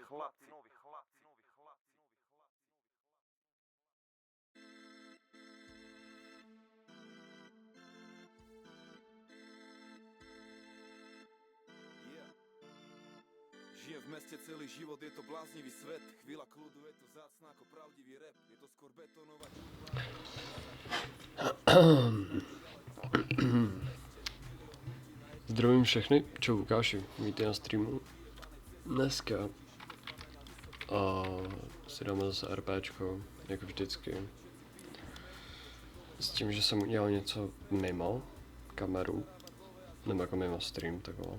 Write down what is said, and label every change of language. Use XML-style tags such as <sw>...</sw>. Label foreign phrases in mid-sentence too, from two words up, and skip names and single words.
<sk>Žijem v meste celý život, je to bláznivý svet. Chvíľa kľudu, je to zácná ako pravdivý rap. Je to skôr betónová džungla.</sk> <cs>Zdravím všechny, čau Lukáši, vítej na streamu. Dneska si dáme zase RPčko, jako vždycky. S tím, že jsem udělal něco mimo kameru, nebo jako mimo stream, takhle.</cs>